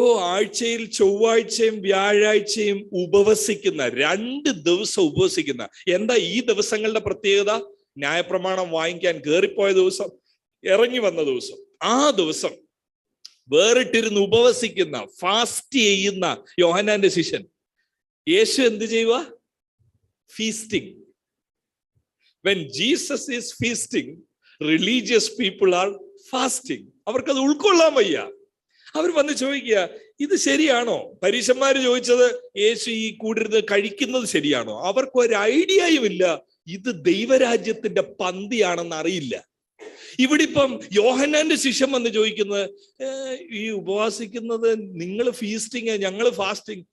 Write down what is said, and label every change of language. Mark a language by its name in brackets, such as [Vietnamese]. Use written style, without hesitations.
[Malayalam] ആഴ്ചയിൽ ചൊവ്വാഴ്ചയും വ്യാഴാഴ്ചയും ഉപവസിക്കുന്ന, 2 ദിവസം ഉപവസിക്കുന്ന. എന്താ ഈ ദിവസങ്ങളുടെ പ്രത്യേകത? ന്യായപ്രമാണം വാങ്ങിക്കാൻ കയറിപ്പോയ ദിവസം, ഇറങ്ങി വന്ന ദിവസം, ആ ദിവസം വേറിട്ടിരുന്ന് ഉപവസിക്കുന്ന, ഫാസ്റ്റ് ചെയ്യുന്ന യോഹന്നാന്റെ ശിഷ്യൻ. യേശു എന്ത് ചെയ്യുക? Feasting. [English] When Jesus is feasting, religious people are fasting. [Malayalam] അവർക്കത് ഉൾക്കൊള്ളാൻ വയ്യ. അവർ വന്ന് ചോദിക്കുക, ഇത് ശരിയാണോ? പരീശന്മാര് ചോദിച്ചത്, യേശു ഈ കൂടിരുന്ന് കഴിക്കുന്നത് ശരിയാണോ? അവർക്ക് ഒരു ഐഡിയയും ഇല്ല ഇത് ദൈവരാജ്യത്തിന്റെ പന്തിയാണെന്ന് അറിയില്ല. ഇവിടെ ഇപ്പം യോഹന്നാന്റെ ശിഷ്യൻ വന്ന് ചോദിക്കുന്നത്, ഈ ഉപവാസിക്കുന്നത് നിങ്ങൾ ഫീസ്റ്റിങ്, ഞങ്ങൾ ഫാസ്റ്റിംഗ്.